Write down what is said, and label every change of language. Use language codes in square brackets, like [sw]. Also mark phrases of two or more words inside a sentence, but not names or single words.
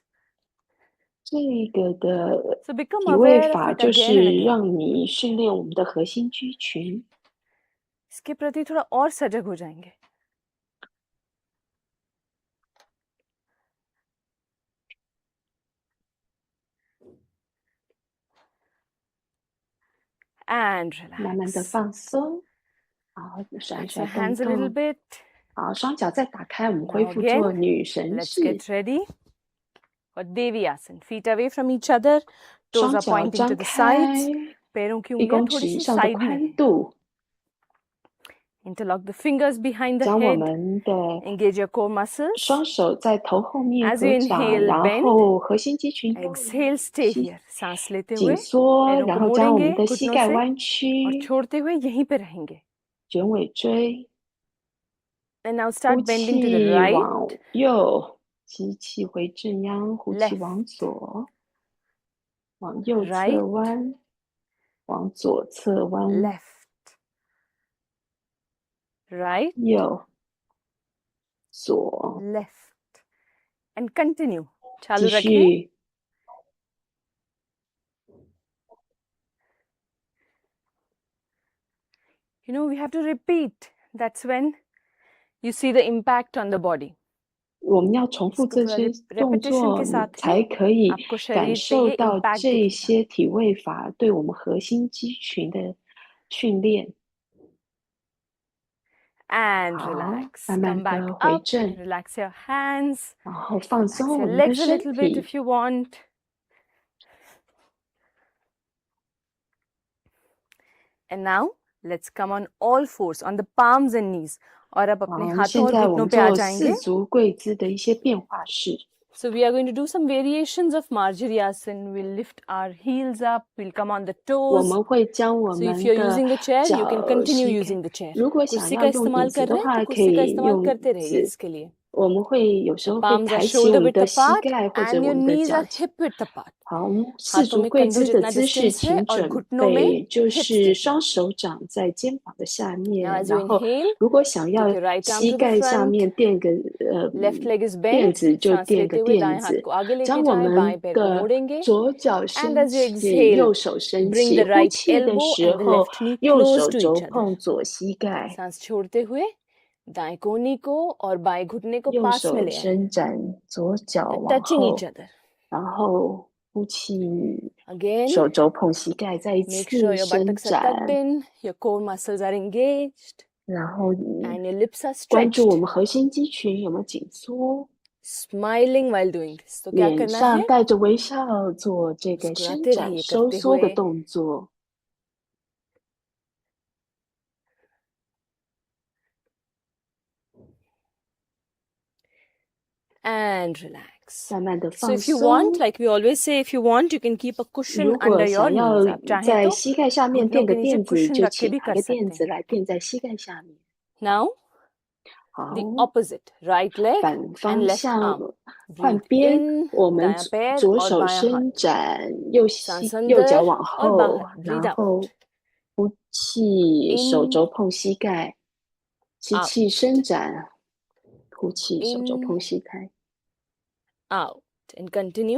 [zh] 这个的 [en] So become [zh] 体位 [en] aware of [zh] 法 [en] it [zh] 就 [en] again and [zh] 是 [en] again. [zh] 让你训练我们的核心肌群。 [hi] इसके प्रति थोड़ा और सजग हो जाएंगे. [en] And [zh] 慢慢的 [en] relax. [zh] 放松，好，甩 [en] Relax [zh] 甩 [en] your [zh] 动 [en] hands a little [zh] 动， [en] bit. [zh] 好，双脚再打开，我们恢 [en] Now [zh] 复做 [en] again, [zh] 女神 [en] let's [zh] 式， [en] get ready for Devi Asana. Feet away from each other. Toes [zh] 双 [en] are [zh] 脚 [en] pointing [zh] 张 [en] to the [zh] 开 [en] sides. [hi] पैरों की [zh] 1 [hi] उंगलियां [zh] 公 [hi] थोड़ी [zh] 尺以 [hi] सी [zh] 上的 [hi] साइड में [zh] 宽 [hi] हैं. [zh] 度， [en] Interlock the fingers behind the [zh] 将我 [en] head. [zh] 们的 [en] Engage your core muscles. [zh] 双手在头后面 [en] As you [zh] 合掌， [en] inhale, [zh] 然 [en] bend. [zh] 后核心肌群用 [en] Exhale, stay [zh] 吸 [en] here. [hi] सांस लेते [zh] 紧 [hi] हुए [zh] 缩， [hi] पैरों [zh] 然 [hi] को [zh] 后将我们 [hi] मोड़ेंगे [zh] 的膝 [hi] घुटनों [zh] 盖 [hi] से [zh] 弯 [hi] और [zh] 曲， [hi] छोड़ते हुए यहीं पे रहेंगे. [zh] 卷尾椎， [en] And now [zh] 呼 [en] start bending to the [zh] 气 [en] right, [zh] 往右，吸气回正央，呼气 [en] left, [zh] 往左，往右侧 [en] right, [zh] 弯，往左侧弯， [en] left, right, [zh] 右，左， [en] left. And continue. [zh] 继 [hi] चालू रखें. [zh] 续。 [en] You know, we have to repeat. That's when you see the impact on the body. [zh] 我们要重复 [hi] इसको [zh] 这 [hi] थोड़ा [zh] 些动 [hi] repetition [zh] 作 [hi] के साथ [zh] 才 [hi] ही [zh] 可以 [hi] आपको [zh] 感 [hi] शरीर पे [zh] 受 [hi] ये [zh] 到 [hi] impact [zh] 这 [hi] दिखेगा. [zh] 些体位法对我们核心肌群的训练。 [en] And [zh] 好， [en] relax. [zh] 慢 [en] Come [zh] 慢 [en] back [zh] 的回 [en] up. [zh] 正， [en] Relax your hands. [zh] 然后放 [en] Relax [zh] 松 [en] your [zh] 我们的 [en] legs a [zh] 身 [en] little bit [zh] 体。 [en] if you want. And now let's come on all fours on the palms and knees. [hi] और अब [zh] 好， [hi] अपने [zh] 现 [hi] हाथों और [zh] 在我 [hi] घुटनों [zh] 们 [hi] पे आ [zh] 做 [hi] जाएंगे. [zh] 四足跪姿的一些变化式。 [en] So we are going to do some variations of Marjari Asana. We'll lift our heels up. We'll come on the [zh] 我 [en] toes. [zh] 们会将我 [en] So if [zh] 们 [en] you're [zh] 的 [en] using the chair, you can [zh] 脚 [en] continue [zh] 膝盖， [en] using the chair. [zh] 如果想 [hi] कुर्सी [zh] 要 [hi] का [zh] 用椅 [hi] इस्तेमाल [zh] 子 [hi] कर [zh] 的 [hi] रहे हैं [zh] 话， [hi] तो [zh] 可 [hi] कुर्सी का [zh] 以 [hi] इस्तेमाल [zh] 用椅 [hi] करते रहिए [zh] 子。 [hi] इसके लिए. [zh] 我们会有时 [en] Your [zh] 候会 [en] palms are [zh] 抬起我 [en] shoulder [zh] 们 [en] width [zh] 的膝 [en] apart [zh] 盖或者 [en] and [zh] 我 [en] your [zh] 们的 [en] knees [zh] 脚 [en] are hip width apart. [zh] 好，我们四 [hi] हाथों [zh] 足 [hi] में [zh] 跪 [hi] कंधों [zh] 姿的 [hi] जितना [zh] 姿势， [hi] distance है [zh] 请 [hi] और [zh] 准 [hi] घुटनों में [zh] 备，就 [hi] hips [zh] 是 [hi] देते [zh] 双 [hi] हैं. [zh] 手掌在肩膀的下 [en] Now [zh] 面， [en] as you [zh] 然后 [en] inhale, [zh] 如果想 [en] take [zh] 要 [en] your right arm [zh] 膝 [en] to the [zh] 盖上 [en] front. [zh] 面垫个 [en] Left leg is [zh] 垫 [en] bent. [zh] 子，就 [hi] सांस [zh] 垫个 [hi] लेते हुए [zh] 垫 [hi] दाएं हाथ [zh] 子， [hi] को आगे लेके [zh] 将我 [hi] जाएं, [zh] 们 [hi] बाएं पैर को [zh] 的 [hi] मोड़ेंगे. [zh] 左脚 [en] And [zh] 升 [en] as you [zh] 起， [en] exhale, [zh] 右手升 [en] bring [zh] 起， [en] the [zh] 呼 [en] right [zh] 气的 [en] elbow [zh] 时 [en] and the [zh] 候， [en] left knee [zh] 右 [en] close [zh] 手 [en] to [zh] 肘 [en] each other. [zh] 碰左膝盖， [hi] सांस छोड़ते हुए दाएं कोहनी को और बाएं घुटने को [zh] 右 [hi] पास में [zh] 手 [hi] ले आए. [zh] 伸展，左脚 [en] They're [zh] 往 [en] touching each [zh] 后， [en] other. [zh] 然后呼气， [en] Again, [zh] 手肘碰膝盖，再一 [en] make sure [zh] 次 [en] your [zh] 伸 [en] buttocks are tucked [zh] 展， [en] in, your core muscles are engaged, [zh] 然后 [en] and your lips are [zh] 关注我 [en] stretched. [zh] 们核心肌群有没有紧缩， [en] Smiling while doing this. [hi] तो क्या [zh] 脸 [hi] करना [zh] 上 [hi] है? [zh] 带着微笑做这个伸 [hi] मुस्कुराते [zh] 展 [hi] रहिए [zh] 收 [hi] करते [zh] 缩的 [hi] हुए. [zh] 动作。 [en] And relax. [zh] 慢慢的 [en] So [zh] 放 [en] if you [zh] 松。 [en] want, like we always say, if you want, you can keep a cushion [zh] 如 [en] under [zh] 果 [en] your [zh] 想要 [en] knees. [hi] आप चाहें [zh] 在 [hi] तो [zh] 膝盖下面 [hi] घुटनों [zh] 垫 [hi] के [zh] 个 [hi] नीचे [zh] 垫子， [hi] cushion [zh] 就 [hi] रख के [zh] 请 [hi] भी [zh] 拿 [hi] कर [zh] 个 [hi] सकते [zh] 垫子 [hi] हैं. [zh] 来垫在膝盖下面。 [en] Now, [zh] 好， [en] the opposite. Right leg [zh] 反 [en] and [zh] 方 [en] left [zh] 向 [en] arm. [zh] 换 [en] Breathe [zh] 边， [en] in, [zh] 我们 [hi] दायां पैर [zh] 左 [hi] और [zh] 手 [hi] बायां हाथ. [zh] 伸展，右 [hi] सांस [zh] 右脚 [hi] अंदर [zh] 往 [hi] और [zh] 后， [hi] बाहर. Breathe [zh] 然后 [en] out. [zh] 呼气，手 [en] In, [zh] 肘碰膝盖，吸 [en] out. [zh] 气伸展，呼气，手肘 [en] In, [zh] 碰膝盖， [en] out. And continue.